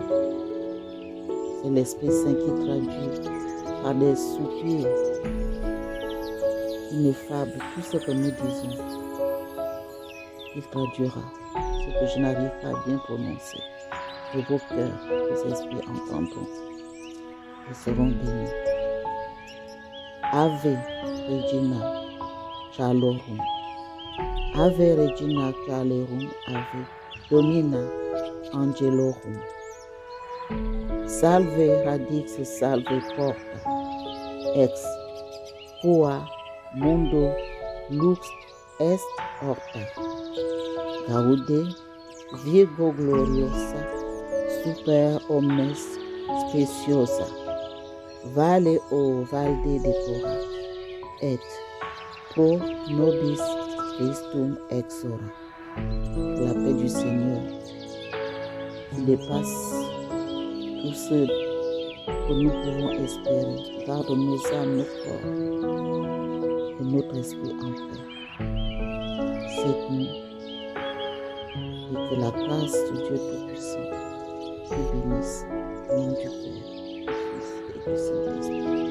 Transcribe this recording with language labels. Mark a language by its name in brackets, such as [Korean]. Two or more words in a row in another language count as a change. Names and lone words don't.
[French] C'est l'Esprit Saint qui traduit par des soupirs ineffables tout ce que nous disons. Il traduira ce que je n'arrive pas à bien prononcer. De vos cœurs, vos esprits entendront et seront bénis. [Latin] Ave Regina Calorum. Ave Regina Calorum. Ave Domina Angelorum. Salve radix salve porta. Ex qua mundo lux est horta. Gaude Virgo gloriosa. Super omnes speciosa, vale o valde decora, et pro nobis Christum exora. [French] La paix du Seigneur qui dépasse tout ce que nous pouvons espérer, garde nos âmes, nos corps et notre esprit en paix cette nuit, et que la grâce de Dieu Tout-Puissant te bénisse au nom du Père, du Fils et du Saint-Esprit.